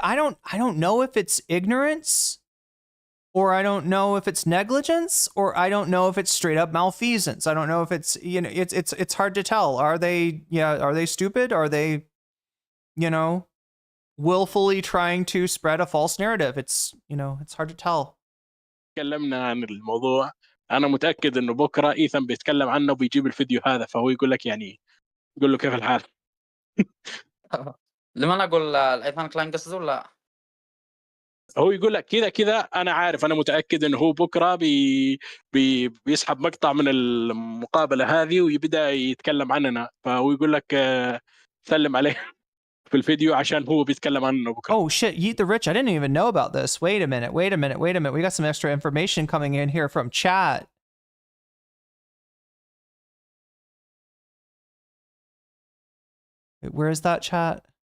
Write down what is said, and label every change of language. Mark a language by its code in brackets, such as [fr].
[en] I don't know if it's ignorance, or I don't know if it's negligence, or I don't know if it's straight up malfeasance. I don't know if it's it's hard to tell. Are they stupid? Are they willfully trying to spread a false narrative? It's hard to tell. [ar] تكلمنا عن الموضوع. أنا متأكد إنه بكرة إيثان بيتكلم عنه وبيجيب الفيديو هذا فهو يقول لك يعني يقول له كيف الحال. لما أنا أقول الإيثان كلاين قصده ولا؟ هو يقول لك كذا أنا عارف أنا متأكد إنه هو بكرة بيسحب مقطع من المقابلة هذه ويبدأ يتكلم عننا فهو يقول لك سلم عليه في الفيديو عشان هو بيتكلم عنه بكرة. [en] Oh shit, Yeet the Rich, I didn't even know about this. Wait a minute. We got some extra information coming in here from chat. Wait, where is that chat?